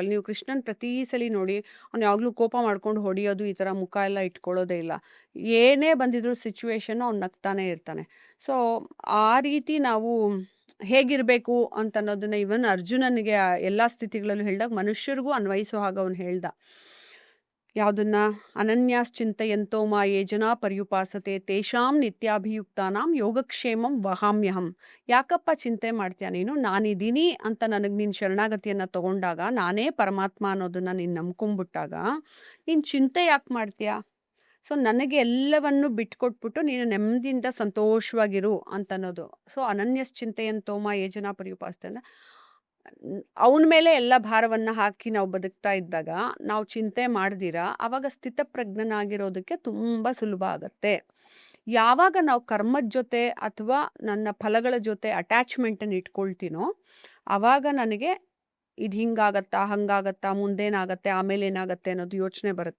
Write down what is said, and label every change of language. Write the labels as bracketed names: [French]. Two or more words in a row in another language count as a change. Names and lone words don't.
[Kannada] ನೀವು ಕೃಷ್ಣನ್ ಪ್ರತಿ ಸಲ ನೋಡಿ, ಅವ್ನು ಯಾವಾಗಲೂ ಕೋಪ ಮಾಡ್ಕೊಂಡು ಹೊಡೆಯೋದು, ಈ ಥರ ಮುಖ ಎಲ್ಲ ಇಟ್ಕೊಳ್ಳೋದೇ ಇಲ್ಲ. ಏನೇ ಬಂದಿದ್ರು ಸಿಚುವೇಶನ್ನು ಅವ್ನು ನಗ್ತಾನೆ ಇರ್ತಾನೆ. ಸೊ ಆ ರೀತಿ ನಾವು ಹೇಗಿರಬೇಕು ಅಂತ ಅನ್ನೋದನ್ನ ಇವನ್ ಅರ್ಜುನನಿಗೆ ಎಲ್ಲ ಸ್ಥಿತಿಗಳಲ್ಲೂ ಹೇಳಿದಾಗ ಮನುಷ್ಯರಿಗೂ ಅನ್ವಯಿಸೋ ಹಾಗೆ ಅವ್ನು ಹೇಳ್ದ. [Sanskrit] ಯಾವುದನ್ನ, ಅನನ್ಯಾಶ್ಚಿಂತಯಂತೋ ಮಾ ಯೇ ಜನಾ ಪರ್ಯುಪಾಸತೆ ತೇಷಾಂ ನಿತ್ಯಾಭಿಯುಕ್ತಾನಾಂ ಯೋಗಕ್ಷೇಮಂ ವಹಾಮ್ಯಹಂ. [Kannada] ಯಾಕಪ್ಪ ಚಿಂತೆ ಮಾಡ್ತೀಯ ನೀನು, ನಾನಿದ್ದೀನಿ ಅಂತ ನನಗೆ ನೀನು ಶರಣಾಗತಿಯನ್ನು ತಗೊಂಡಾಗ, ನಾನೇ ಪರಮಾತ್ಮ ಅನ್ನೋದನ್ನ ನೀನು ನಂಬ್ಕೊಂಡ್ಬಿಟ್ಟಾಗ ನೀನು ಚಿಂತೆ ಯಾಕೆ ಮಾಡ್ತೀಯ? ಸೊ ನನಗೆ ಎಲ್ಲವನ್ನು ಬಿಟ್ಕೊಟ್ಬಿಟ್ಟು ನೀನು ನೆಮ್ಮದಿಯಿಂದ ಸಂತೋಷವಾಗಿರು ಅಂತನ್ನೋದು. ಸೊ [Sanskrit] ಅನನ್ಯಶ್ಚಿಂತೆಯಂತೋ ಮಾ ಯೇ ಜನಾ ಪರ್ಯುಪಾಸತೆ [Kannada] ಅಂದರೆ ಅವನ ಮೇಲೆ ಎಲ್ಲ ಭಾರವನ್ನು ಹಾಕಿ ನಾವು ಬದುಕ್ತಾ ಇದ್ದಾಗ, ನಾವು ಚಿಂತೆ ಮಾಡ್ದಿರಾ ಆವಾಗ ಸ್ಥಿತಪ್ರಜ್ಞನಾಗಿರೋದಕ್ಕೆ ತುಂಬ ಸುಲಭ ಆಗತ್ತೆ. ಯಾವಾಗ ನಾವು ಕರ್ಮದ ಜೊತೆ ಅಥವಾ ನನ್ನ ಫಲಗಳ ಜೊತೆ ಅಟ್ಯಾಚ್ಮೆಂಟನ್ನು ಇಟ್ಕೊಳ್ತೀನೋ, ಆವಾಗ ನನಗೆ ಇದು ಹಿಂಗಾಗತ್ತಾ, ಹಂಗಾಗತ್ತಾ, ಮುಂದೇನಾಗತ್ತೆ, ಆಮೇಲೆ ಏನಾಗತ್ತೆ ಅನ್ನೋದು ಯೋಚನೆ ಬರುತ್ತೆ.